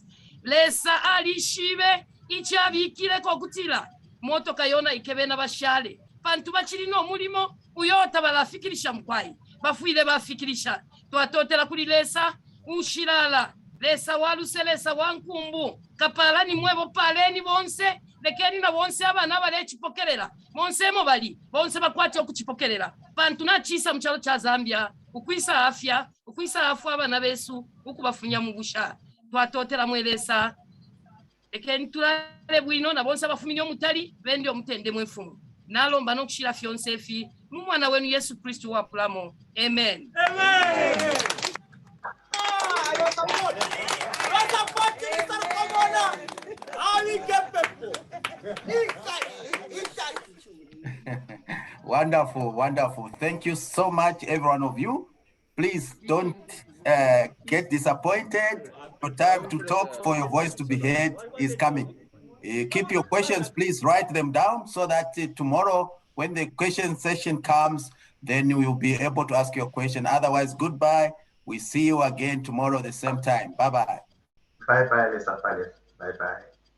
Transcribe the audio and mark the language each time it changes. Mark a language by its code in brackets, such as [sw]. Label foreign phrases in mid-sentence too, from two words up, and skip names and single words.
[bem] Lesa alishibe ichabikire ko kutila moto kayona ikebena bashale pantu bachirino mulimo uyota balafikirisha mkwai bafuile bafikirisha twatotela kuli lesa ushilala lesa waluselesa wankumbu kapalani mwebo paleni bonse lekeni na bonse abana balechipokelela bonse mo bali bonse bakwati okuchipokelela pantu na chisa mchalo cha Zambia ukwisa afya abana besu ukubafunya mugusha twatotela mwelesa ekeni tulale bwino nabonse abafumini omutali bendi omutendemu enfumu nalomba n'okushira fyonse efi mu mwana wenu Yesu Kristo wapulamo. Amen. [en] Wonderful, wonderful. Thank you so much, every one of you. Please don't get disappointed. Your time to talk, for your voice to be heard, is coming. Keep your questions, please write them down so that tomorrow, when the question session comes, then you will be able to ask your question. Otherwise, goodbye. We see you again tomorrow at the same time. Bye-bye. Bye-bye, [bem] Lesa Pale. [en] Bye-bye.